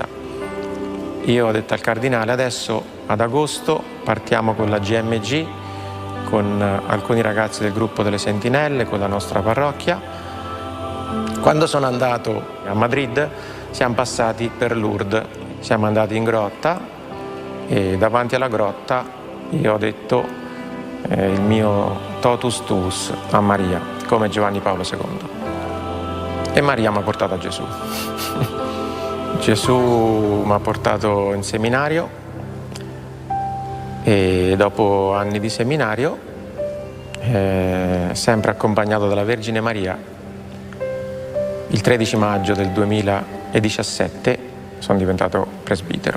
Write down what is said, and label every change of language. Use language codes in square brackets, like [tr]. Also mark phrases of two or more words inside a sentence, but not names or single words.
[it] Io ho detto al cardinale: adesso ad agosto partiamo con la GMG, con alcuni ragazzi del gruppo delle Sentinelle, con la nostra parrocchia. Quando sono andato a Madrid siamo passati per Lourdes, siamo andati in grotta e davanti alla grotta io ho detto il mio [la] totus tuus [it] a Maria, come Giovanni Paolo II. E Maria mi ha portato a Gesù. Gesù mi ha portato in seminario e dopo anni di seminario, sempre accompagnato dalla Vergine Maria, il 13 maggio del 2017 sono diventato presbitero.